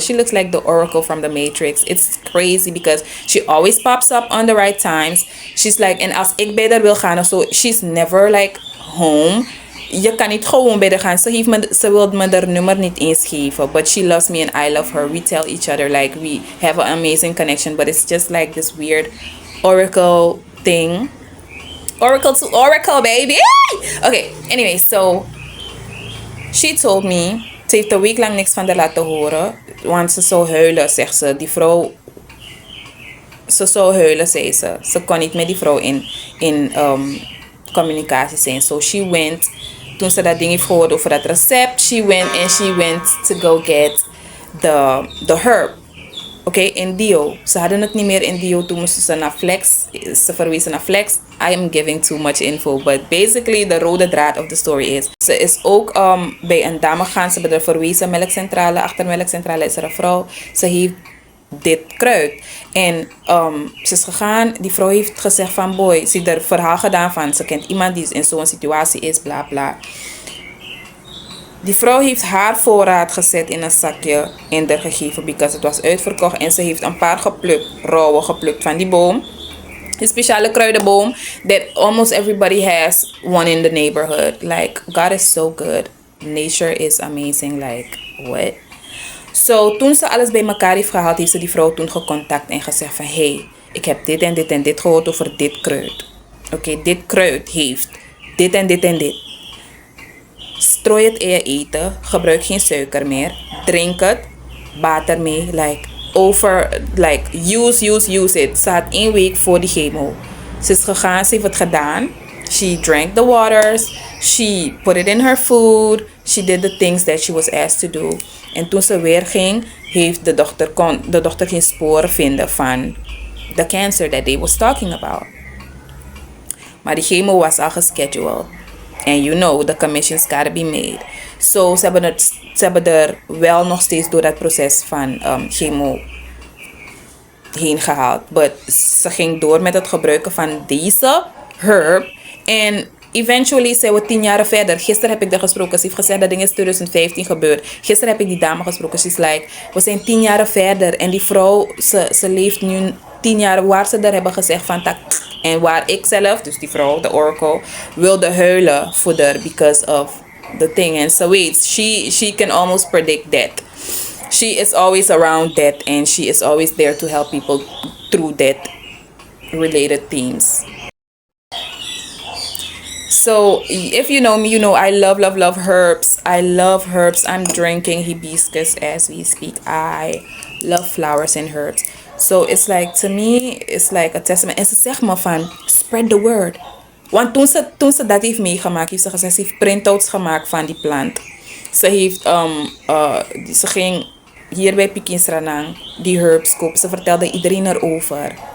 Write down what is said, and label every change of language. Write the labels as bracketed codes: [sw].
[en] She looks like the oracle from the Matrix. It's crazy because she always pops up on the right times. She's like, [nl] en als ik bij haar wil gaan of zo, [en] she's never like home. [nl] Je kan niet gewoon bij haar gaan. Ze wil me haar nummer niet eens geven. [en] But she loves me and I love her. We tell each other like we have an amazing connection. But it's just like this weird oracle thing. Oracle to oracle, baby. Okay, anyway, so she told me, [nl] ze heeft een week lang niks van haar laten horen. Want ze zou huilen, zegt ze. Die vrouw, ze zou huilen, zei ze. Ze kon niet met die vrouw in communicatie zijn. [en] So she went, [nl] toen ze dat ding heeft gehoord over dat recept, [en] she went to go get the herb. [nl] Oké, in dio. Ze hadden het niet meer in dio, toen moesten ze naar flex. Ze verwezen naar flex. [en] I am giving too much info, but basically [nl] de rode draad [en] of the story is, [nl] ze is ook bij een dame gaan. Ze hebben er verwezen, melkcentrale. Achter melkcentrale is er een vrouw. Ze heeft dit kruid. En ze is gegaan, die vrouw heeft gezegd van boy, ze heeft er verhaal gedaan van, ze kent iemand die in zo'n situatie is, bla bla. Die vrouw heeft haar voorraad gezet in een zakje en er gegeven, because het was uitverkocht. En ze heeft een paar rauwe geplukt van die boom. Een speciale kruidenboom [en] that almost everybody has one in the neighborhood. Like, God is so good. Nature is amazing. Like, what? [nl] So, toen ze alles bij elkaar heeft gehaald, heeft ze die vrouw toen gecontact en gezegd van, hey, ik heb dit en dit en dit gehoord over dit kruid. Oké, dit kruid heeft dit en dit en dit. Strooi het in je eten, gebruik geen suiker meer, drink het, baat ermee, [en] use it. [nl] Ze had 1 week voor die chemo. Ze is gegaan, ze heeft het gedaan. [en] She drank the waters, she put it in her food, she did the things that she was asked to do. [nl] En toen ze weer ging, heeft de dokter geen spoor vinden van [en] the cancer that they was talking about. [nl] Maar die chemo was al gescheduled. [en] And you know, the commissions gotta be made. [nl] So, ze hebben er wel nog steeds door dat proces van chemo heen gehaald. But ze ging door met het gebruiken van deze herb. En eventually zijn we 10 jaar verder. Gisteren heb ik haar gesproken. Ze heeft gezegd dat ding is 2015 gebeurd. Gisteren heb ik die dame gesproken. [en] She's like, [nl] we zijn 10 jaar verder. En die vrouw, ze leeft nu 10 jaar waar ze daar hebben gezegd van tak. En waar ik zelf, dus die vrouw, de oracle, wilde huilen voor haar [en] because of the thing. And so she can almost predict death. She is always around death and she is always there to help people through death related themes. So if you know me, you know I love herbs. I love herbs. I'm drinking hibiscus as we speak. I love flowers and herbs. So it's like, to me, it's like a testament. [nl] En ze zegt me van, [en] spread the word. [nl] Want toen ze dat heeft meegemaakt, heeft ze gezegd, ze heeft printouts gemaakt van die plant. Ze heeft, ze ging hier bij Pikinsranang die herbs kopen. Ze vertelde iedereen erover.